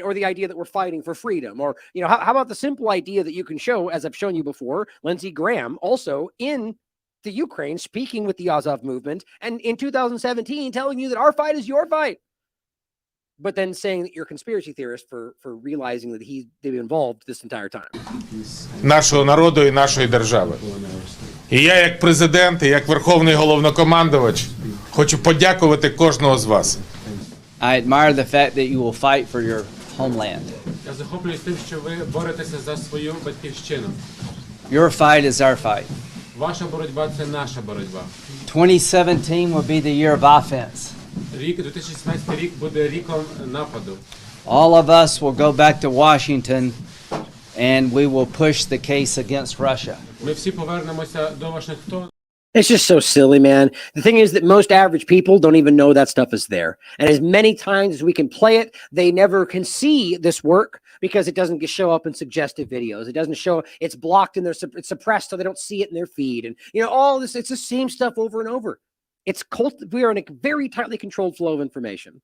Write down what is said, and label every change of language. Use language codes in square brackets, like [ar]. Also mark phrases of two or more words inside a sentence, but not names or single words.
[en] Or the idea that we're fighting for freedom, or, you know, how about the simple idea that you can show, as I've shown you before, Lindsey Graham also in the Ukraine speaking with the Azov movement and in 2017 telling you that our fight is your fight, but then saying that you're a conspiracy theorist for realizing that he's been involved this entire time. [uk] Нашого народу і нашої держави. І я як президент, і як Верховний Головнокомандувач хочу подякувати кожного з вас. [en] I admire the fact that you will fight for your homeland. [uk] Я захоплююсь тим, що ви боретеся за свою батьківщину. [en] Your fight is our fight. [uk] Ваша боротьба – це наша боротьба. [en] 2017 will be the year of offense. [uk] Рік 2017 рік буде ріком нападу. [en] All of us will go back to Washington and we will push the case against Russia. [uk] Ми всі повернемося до Вашингтона. [en] It's just so silly, man. The thing is that most average people don't even know that stuff is there. And as many times as we can play it, they never can see this work because it doesn't show up in suggestive videos. It doesn't show, it's blocked and it's suppressed so they don't see it in their feed. And, you know, all this, it's the same stuff over and over. We are in a very tightly controlled flow of information.